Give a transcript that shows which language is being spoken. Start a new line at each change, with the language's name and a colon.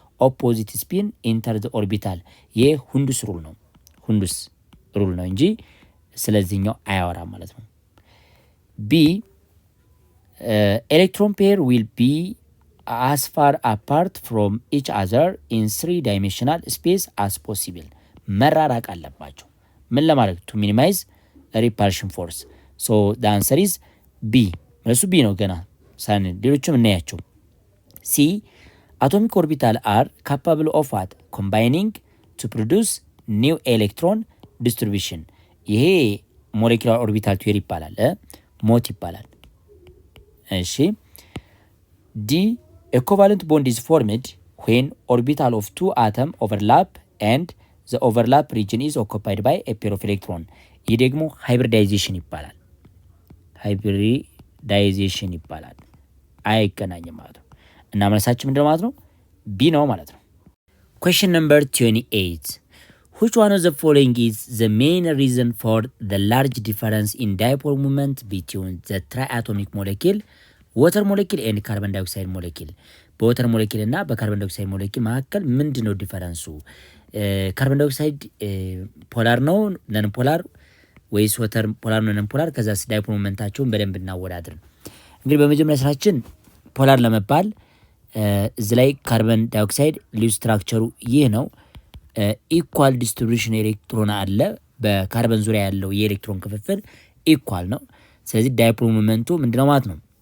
English: ኦፖዚት ስፒን ኢንተር ዘ ኦርቢታል።
Amharic: ይህ ሁንዱስ ሩል ነው። ሁንዱስ ሩል ነው እንጂ ስለዚህኛው አያወራም ማለት ነው።
English: ቢ ኤሌክትሮን ፔር ዊል ቢ as far apart from each other in 3-dimensional space as possible።
Amharic: መራራቅ አለባቸው። ምን ለማድረግ?
English: to minimize repulsion force። so the answer is B።
Amharic: መልሱ B ነው። ገና ሳን ሌሎችም እናያቸው።
English: C atomic orbital are capable of what? combining to produce new electron distribution። ይሄ molecular orbital theory ይባላል።
Amharic: ሞት ይባላል። እሺ
English: D a covalent bond is formed when orbital of two atoms overlap and the overlap region is occupied by a pair of electron። ይህ ደግሞ hybridization
Amharic: ይባላል። hybridization ይባላል። አይገናኝም ማለት ነው። እና መልሳችን ምንድነው ማለት ነው? ቢ ነው ማለት ነው።
English: question number 28 which one of the following is the main reason for the large difference in dipole moment between the triatomic molecule ወተር ሞለኪል ኤንድ ካርበን ዳይኦክሳይድ ሞለኪል?
Amharic: በወተር ሞለኪል እና በካርበን ዳይኦክሳይድ ሞለኪል መካከል ምንድነው ዲፈረንሱ? ካርበን ዳይኦክሳይድ ፖላር ነው ነን ፖላር ወይስ ወተር ፖላር ነው ነን ፖላር? ከዛስ ዳይፖል ሞመንታቸውን በደንብ እናወዳድር። እንግዲህ በመጀመሪያ ስራችን ፖላር ለመባል እዚህ ላይ ካርበን ዳይኦክሳይድ ሊው ስትራክቸሩ ይህ ነው። ኢኳል ዲስትሪቢዩሽን ኤሌክትሮን አለ። በካርበን ዙሪያ ያለው የኤሌክትሮን ክፍፍል ኢኳል ነው። ስለዚህ ዳይፖል ሞመንቱ ምንድነው ማለት ነው?